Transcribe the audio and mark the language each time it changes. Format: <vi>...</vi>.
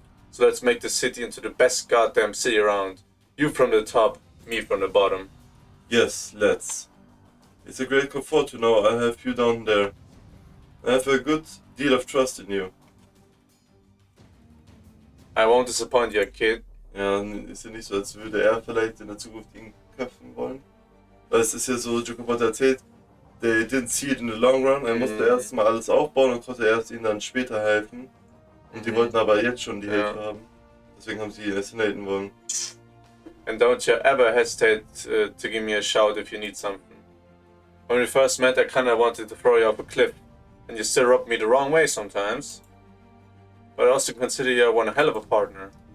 <en>So let's make the city into the best goddamn city around. You from the top, me from the bottom. Yes, let's. It's a great comfort to know I have you down there. I have a good deal of trust in you. I won't disappoint you, kid.</en> <de>Ja, ist ja nicht so, als würde er vielleicht in der Zukunft ihn köpfen wollen. Weil es ist ja so, Jokobot erzählt,</de> <en>they didn't see it in the long run.</en> <de>Er musste erst mal alles aufbauen und konnte erst ihnen dann später helfen. Und die wollten aber jetzt schon die Hilfe haben. Deswegen haben sie ihn assassinaten wollen.</de> <en>And don't you ever hesitate to give me a shout if you need something. When we first met, I kinda wanted to throw you off a cliff. And you still rubbed me the wrong way sometimes. But I also consider you one hell of a partner.</en>